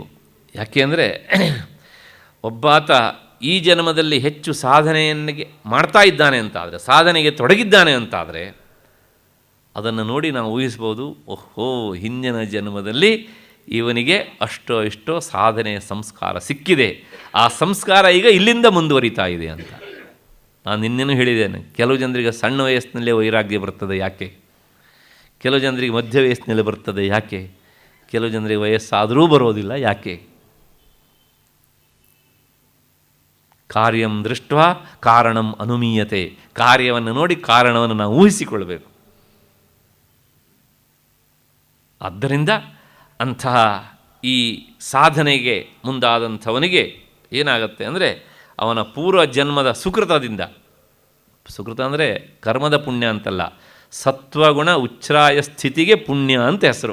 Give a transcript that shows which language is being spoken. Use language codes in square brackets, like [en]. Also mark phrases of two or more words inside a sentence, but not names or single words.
[kn] ಯಾಕೆ ಅಂದರೆ ಒಬ್ಬಾತ ಈ ಜನ್ಮದಲ್ಲಿ ಹೆಚ್ಚು ಸಾಧನೆಯನ್ನಿಗೆ ಮಾಡ್ತಾ ಇದ್ದಾನೆ ಅಂತಾದರೆ, ಸಾಧನೆಗೆ ತೊಡಗಿದ್ದಾನೆ ಅಂತಾದರೆ ಅದನ್ನು ನೋಡಿ ನಾವು ಊಹಿಸ್ಬೋದು, ಓಹೋ ಹಿಂದಿನ ಜನ್ಮದಲ್ಲಿ ಇವನಿಗೆ ಅಷ್ಟೋ ಇಷ್ಟೋ ಸಾಧನೆಯ ಸಂಸ್ಕಾರ ಸಿಕ್ಕಿದೆ, ಆ ಸಂಸ್ಕಾರ ಈಗ ಇಲ್ಲಿಂದ ಮುಂದುವರಿತಾ ಇದೆ ಅಂತ. ನಾನು ನಿನ್ನೆನೂ ಹೇಳಿದ್ದೇನೆ, ಕೆಲವು ಜನರಿಗೆ ಸಣ್ಣ ವಯಸ್ಸಿನಲ್ಲೇ ವೈರಾಗ್ಯ ಬರ್ತದೆ. ಯಾಕೆ? ಕೆಲವು ಜನರಿಗೆ ಮಧ್ಯ ವಯಸ್ಸಿನಲ್ಲಿ ಬರ್ತದೆ. ಯಾಕೆ? ಕೆಲವು ಜನರಿಗೆ ವಯಸ್ಸಾದರೂ ಬರೋದಿಲ್ಲ. ಯಾಕೆ? [sa] ಕಾರ್ಯಂ ದೃಷ್ಟ ಕಾರಣಂ ಅನುಮೀಯತೆ. [kn] ಕಾರ್ಯವನ್ನು ನೋಡಿ ಕಾರಣವನ್ನು ನಾವು ಊಹಿಸಿಕೊಳ್ಬೇಕು. ಆದ್ದರಿಂದ ಅಂತಹ ಈ ಸಾಧನೆಗೆ ಮುಂದಾದಂಥವನಿಗೆ ಏನಾಗುತ್ತೆ ಅಂದರೆ ಅವನ ಪೂರ್ವ ಜನ್ಮದ ಸುಕೃತದಿಂದ, ಸುಕೃತ ಅಂದರೆ ಕರ್ಮದ ಪುಣ್ಯ ಅಂತಲ್ಲ, ಸತ್ವಗುಣ ಉಚ್ಛ್ರಾಯ ಸ್ಥಿತಿಗೆ ಪುಣ್ಯ ಅಂತ ಹೆಸರು.